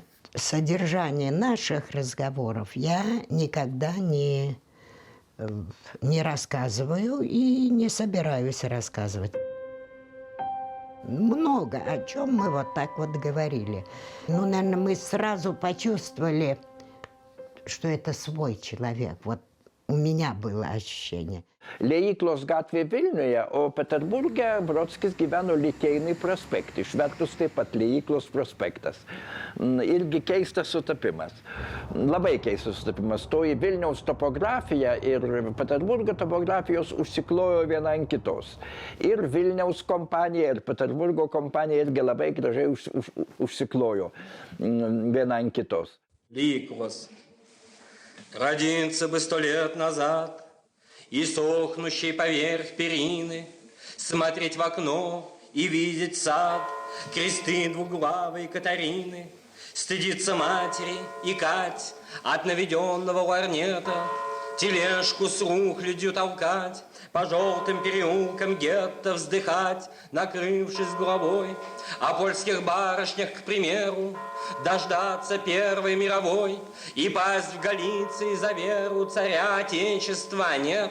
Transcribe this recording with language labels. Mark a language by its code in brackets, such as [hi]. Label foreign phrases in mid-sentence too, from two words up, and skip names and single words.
[ru] Содержание наших разговоров я никогда не рассказываю и не собираюсь рассказывать. Много о чем мы вот так вот говорили. Ну, наверное, мы сразу почувствовали, что это свой человек. Вот у меня было ощущение. [lt] Liejyklos gatvė Vilniuje, o Peterburge Brodskis gyveno Liteinai prospekte, išvertus taip pat Liejyklos prospektas. Irgi keistas sutapimas. Labai keistas sutapimas. Toji Vilniaus topografija ir Peterburgo topografijos užsiklojo viena ant kitos. Ir Vilniaus kompanija, ir Peterburgo kompanija irgi labai gražiai užsiklojo viena ant kitos. Liejyklos. [ru] Родился бы 100 лет назад, и сохнущий поверх перины, смотреть в окно и видеть сад, кресты двуглавой Катарины, стыдится матери и Кать от наведенного ларнета, тележку с рухлядью толкать, по желтым переулкам гетто вздыхать, накрывшись головой, о польских барышнях, к примеру, дождаться Первой мировой и пасть в Галиции за веру царя Отечества нет.